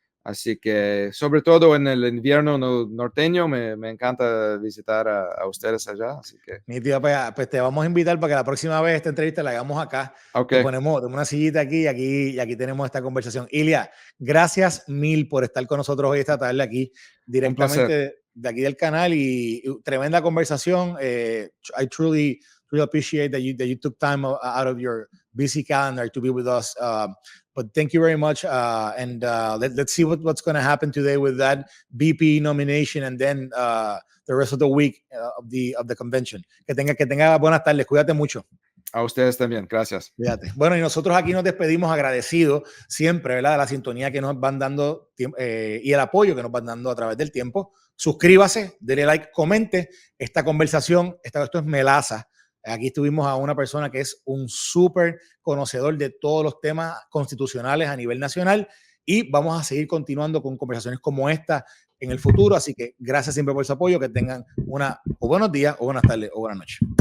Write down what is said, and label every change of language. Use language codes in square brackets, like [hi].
[es] Así que, sobre todo en el invierno norteño, me encanta visitar a ustedes allá. Así que, pues te vamos a invitar para que la próxima vez esta entrevista la hagamos acá. [en] Okay. [es] Ponemos una sillita aquí y aquí tenemos esta conversación. Ilia, gracias mil por estar con nosotros hoy esta tarde aquí, directamente de aquí del canal, y tremenda conversación. [en] I truly appreciate that you took time out of your busy calendar to be with us. But thank you very much. And let's see what's going to happen today with that VP nomination, and then the rest of the week of the convention. [es] Que tenga buenas tardes. Cuídate mucho. A ustedes también. Gracias. Cuídate. Bueno, y nosotros aquí nos despedimos agradecidos siempre, ¿verdad?, de la sintonía que nos van dando y el apoyo que nos van dando a través del tiempo. Suscríbase, dele like, comente esta conversación. Esto es Melaza. Aquí estuvimos a una persona que es un súper conocedor de todos los temas constitucionales a nivel nacional, y vamos a seguir continuando con conversaciones como esta en el futuro. Así que gracias siempre por su apoyo. Que tengan o buenos días, o buenas tardes, o buenas noches.